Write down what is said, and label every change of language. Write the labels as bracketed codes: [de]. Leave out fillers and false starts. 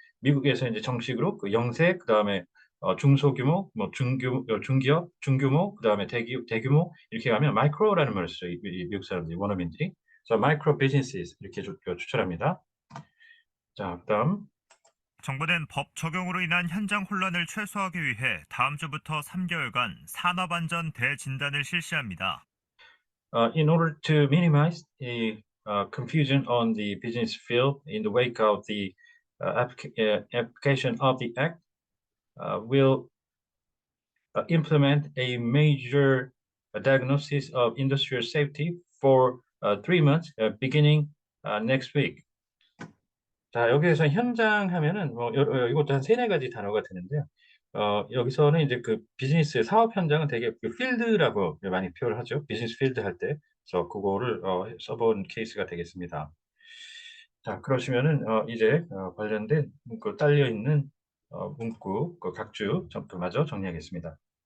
[ko] 미국에서 이제 정식으로 그 영세 그다음에 중소규모, 뭐 중기업, 중규모, 그다음에 대규모 이렇게 가면 마이크로라는 말을 써요. 미국 사람들이 원어민들이. 그래서 마이크로 비즈니스 이렇게 추천합니다. 자, 그다음. 정부는 법 적용으로 인한 현장 혼란을 최소화하기 위해 다음 주부터 3개월간 산업안전 대진단을 실시합니다. [en] In order to minimize the confusion on the business field in the wake of the application of the act, will implement a major diagnosis of industrial safety for 3 months, beginning next week. [ko] 자, 여기에서 현장 하면은 뭐 이것도 한 3-4가지 단어가 되는데요. 여기서는 이제 그 비즈니스 사업 현장은 되게 그 필드라고 많이 표현을 하죠. 비즈니스 필드 할 때. 그래서 그거를 써본 케이스가 되겠습니다. 자, 그러시면은 이제 관련된 문구 딸려 있는 문구 그 각주 마저 정리하겠습니다.